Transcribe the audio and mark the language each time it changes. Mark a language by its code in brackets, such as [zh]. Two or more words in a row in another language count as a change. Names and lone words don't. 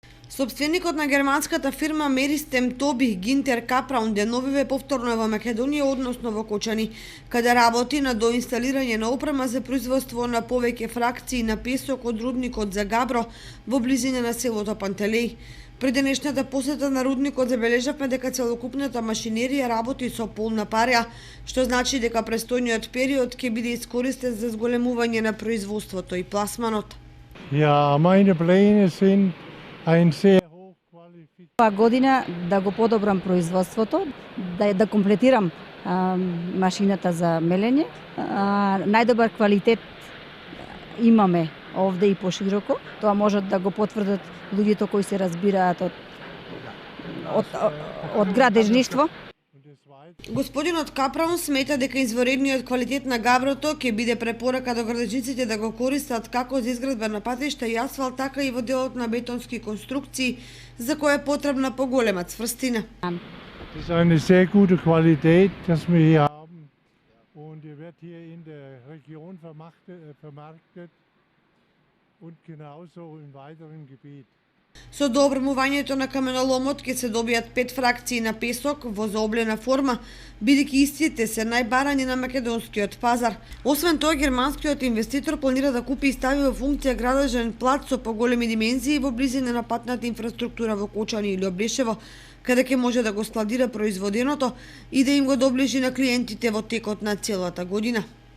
[mk] Собственикот на германската фирма Меристем Тобих Гинтер Капраун деновиве повторно во Македонија, односно во Кочани, каде работи на доинсталирање на опрема за производство на повеќе фракции на песок од рудникот за Габро во близина на селото Пантелеј. При денешната посета на рудникот забележавме дека целокупната машинерија работи со полна парја, што значи дека престојниот период ќе биде искористен за зголемување на производството и пласманот. [de] Ja, meine Pläne sind ein sehr hochqualifizierter. [mk] Ова година да го подобрам производството, да комплетирам машината за мелење. Најдобар квалитет имаме овде и пошироко. Тоа можат да го потврдат луѓето кои се разбираат од градежништво. Господинот Капраун смета дека изворедниот квалитет на габрото ќе биде препорака до градежниците да го користат како за изградба на патишта и асфалт, така и во делот на бетонски конструкции, за која е потребна поголема цврстина. [de] Das ist eine sehr gute Qualität, das wir hier haben. Und die wird hier in der Region vermarktet und genauso im weiteren Gebiet. [mk] Со доопремувањето на каменоломот ќе се добијат 5 фракции на песок во заоблена форма, бидејќи истите се најбарани на македонскиот пазар. Освен тоа, германскиот инвеститор планира да купи и стави во функција градежен плац со поголеми димензии во близина на патната инфраструктура во Кочани или Облешево, каде ќе може да го складира производеното и да им го доближи на клиентите во текот на целата година.